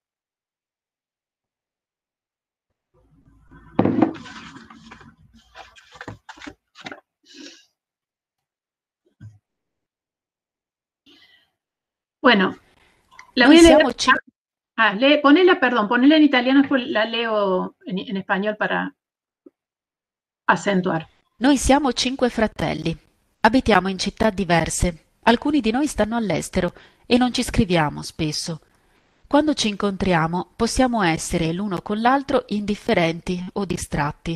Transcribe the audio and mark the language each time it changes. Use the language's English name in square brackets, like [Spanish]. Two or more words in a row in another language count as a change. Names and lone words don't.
[Spanish] Bueno, la voy a leer. Ponela en italiano, después la leo en español para accentuare. [Italian] Noi siamo 5 fratelli. Abitiamo in città diverse. Alcuni di noi stanno all'estero e non ci scriviamo spesso. Quando ci incontriamo possiamo essere l'uno con l'altro indifferenti o distratti.